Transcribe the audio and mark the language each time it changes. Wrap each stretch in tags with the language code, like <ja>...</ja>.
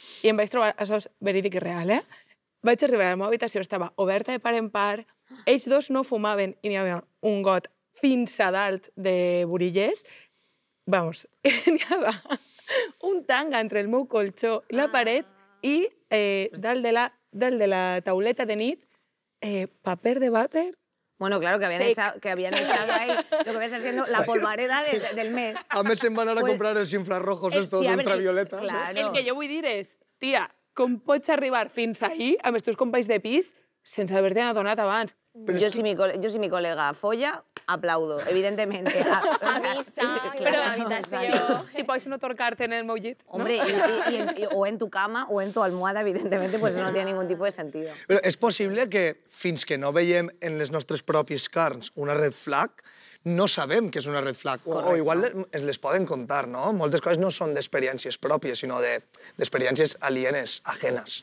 <ca>I em vaig trobar, això és verídic i real, Vaig arribar a la meva habitació, estava oberta de par en par, ells dos no fumaven i n'hi havia un got fins a dalt de burillers. Vamos, n'hi havia un tanga entre el meu colxó i la paret i dalt de la tauleta de nit, paper de vàter</ca> <es>Bueno, claro, que habían echado ahí lo que viene siendo la polvareda del mes.</es> <ca>A més se'n van anar a comprar els</ca> <es>infrarrojos estos ultravioletas. Claro.</es> <ca>El que jo vull dir és, tia, com pots arribar fins ahí amb els teus companys de pis sense haver-te adonat abans?</ca> <es>Yo si mi colega folla, aplaudo, evidentemente.</es> <ca>Avisa, Però la habitació. si pots no torcar-te en el meu llit.</ca> <es>Hombre, o en tu cama o en tu almohada, evidentemente, pues eso no tiene ningún tipo de sentido.</es> <ca>Però és possible que fins que no veiem en les nostres propis carns una red flag, no sabem que és una red flag. O igual ens les poden contar, no? Moltes coses no són d'experiències pròpies, sinó d'experiències alienes, ajenas.</ca>